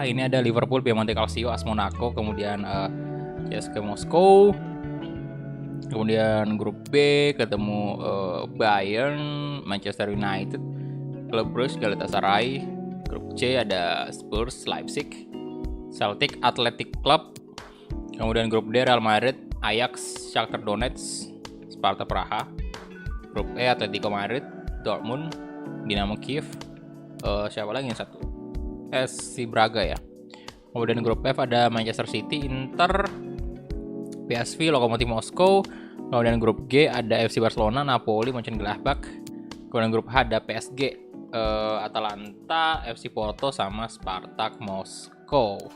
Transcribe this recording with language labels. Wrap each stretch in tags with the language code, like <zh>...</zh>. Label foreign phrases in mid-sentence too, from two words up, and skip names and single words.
<id>Ini ada Liverpool, Piemonte Calcio, AS Monaco, kemudian CSKA Moskow. Kemudian grup B ketemu Bayern, Manchester United, Club Brugge, Galatasaray. Grup C ada Spurs, Leipzig, Celtic, Athletic Club. Kemudian grup D Real Madrid, Ajax, Shakhtar Donetsk, Sparta Praha. Grup E Atletico Madrid, Dortmund, Dinamo Kiev. Siapa lagi yang satu? SC Braga ya. Kemudian grup F ada Manchester City, Inter, PSV, Lokomotiv Moskow. Kemudian grup G ada FC Barcelona, Napoli, Mönchengladbach. Kemudian grup H ada PSG, Atalanta, FC Porto sama Spartak Moskow.</id>